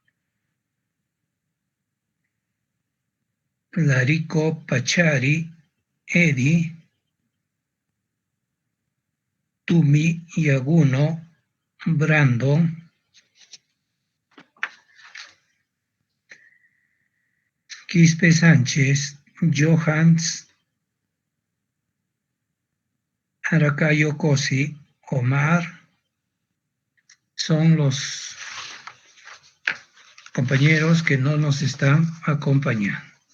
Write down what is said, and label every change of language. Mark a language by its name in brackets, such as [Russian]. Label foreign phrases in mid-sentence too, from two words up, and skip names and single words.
[Spanish] Larico Pachari, Eddie, Tumi Yaguno, Brandon, Quispe Sánchez, Johans, Aracayo Cosi, Omar, son los compañeros que no nos están acompañando.